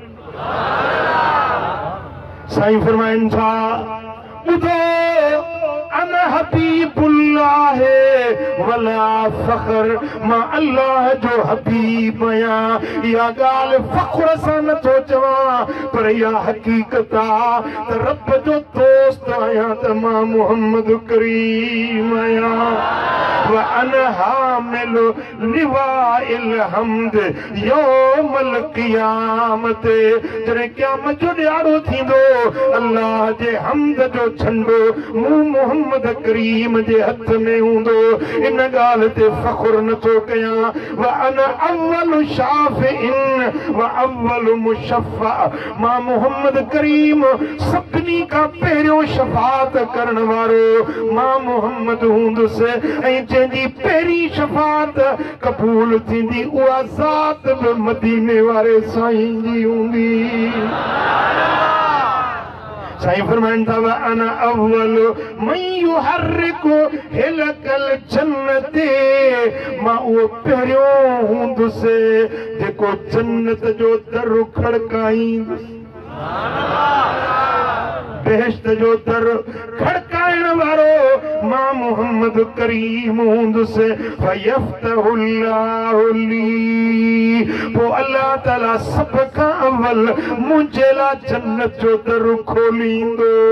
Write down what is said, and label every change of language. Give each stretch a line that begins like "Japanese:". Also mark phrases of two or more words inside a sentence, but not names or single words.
Sindhi: साईं फरमाइनि था ॿुधो
Arabic: أنا حبيب الله ولا فخر
Sindhi: मां अल्लाह जो हबीब आया या गाल फख्र सां नथो चवां पर या हकीकत आ त रब जो दोस्त आया त मां मोहम्मद करीम आया
Arabic: وأنا حامل لواء الحمد يوم القيامة
Sindhi: जॾहिं क़यामत जो ॾियारो थींदो अल्लाह जे हम्द जो झंडो मूं मोहम्मद करीम जे हथ में हूंदो इन ॻाल्हि ते फ़ख्रु नथो कयां
Arabic: وأنا أول شافع وأول مشفع
Sindhi: मां मोहम्मद करीम सभिनी खां पहिरियों शफ़ाअत करण वारो मां मोहम्मद हूंदुसि ऐं जंहिंजी पहिरीं शफ़ाअत क़बूल थींदी उहा ज़ात बि मदीने वारे साईं जी हूंदी साईं फरमाइनि था
Arabic: وأنا أول من يحرك حلق الجنة
Sindhi: मां उहो पहिरियों हूंदुसि जेको जन्नत जो दर खड़काईंदुसि बेहश्त जो दर खड़काइण वारो मां मोहम्मद करीम हूंदुसि
Arabic: فيفتح الله لي
Sindhi: पोइ अल्लाह ताला सभ खां अव्वल मुंहिंजे लाइ जन्नत जो दर खोलींदो